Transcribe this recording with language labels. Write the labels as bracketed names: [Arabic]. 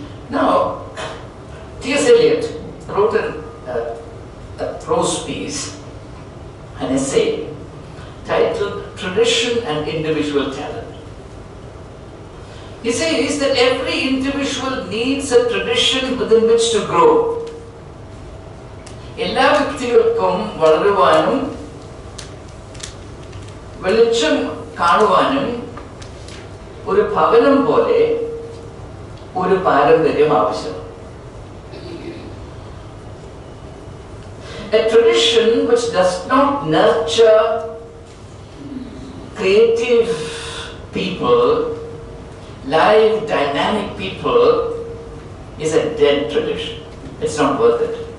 [English] Now, T.S. Eliot wrote a prose piece, an essay, titled Tradition and Individual Talent. He says that every individual needs a tradition within which to grow. [Malayalam] എല്ലാ വ്യക്തികൾക്കും വളരുവാനും വെളിച്ചം കാണുവാനും ഒരു ഭവനം പോലെ ഒരു പാരമ്പര്യം ആവശ്യമാണ്. [English] A tradition which does not nurture creative people live, dynamic people is a dead tradition. It's not worth it.